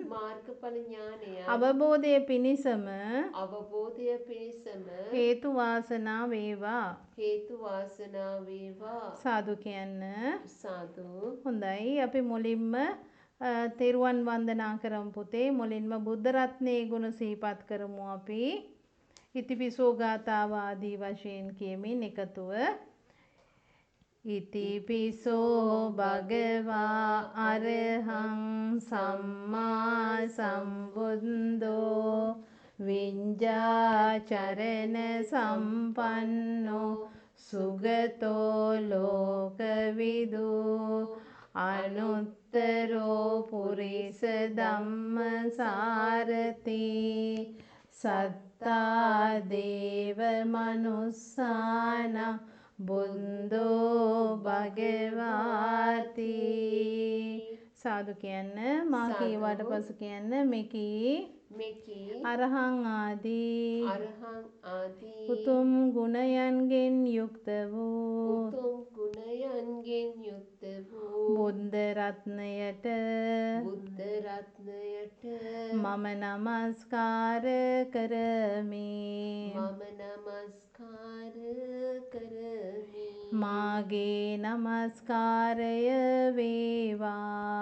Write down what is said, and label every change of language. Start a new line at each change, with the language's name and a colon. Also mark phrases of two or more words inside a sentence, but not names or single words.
Sinhala: අවබෝධය පිණිසම හේතු වාසනා වේවා සාදු කියන්න හොඳයි අපි මුලින්ම තෙරුවන් වන්දනා කරමු පුතේ මුලින්ම බුද්ධ රත්නයේ ගුණ සිහිපත් කරමු අපි ඉතිපිසෝ ගාථාව ආදී වශයෙන් කියමින් එකතුව
Pali: ඉතිපිසෝ භගවා අරහං සම්මා සම්බුද්ධෝ විඤ්ඤාචරණ සම්පන්නෝ සුගතෝ ලෝකවිදු අනුත්තරෝ පුරිස ධම්මසාරති සත්තා දේව මනුස්සාන බුද්ධෝ භගවාති
Sinhala: සාදු කියන්න මා කීවට පසු කියන්න මෙකී අරහං ආදී උතුම් ගුණයන්ගෙන් යුක්ත වූ බුද්ධ රත්නයට මම නමස්කාර කරමි මාගේ මාගේ නමස්කාරය වේවා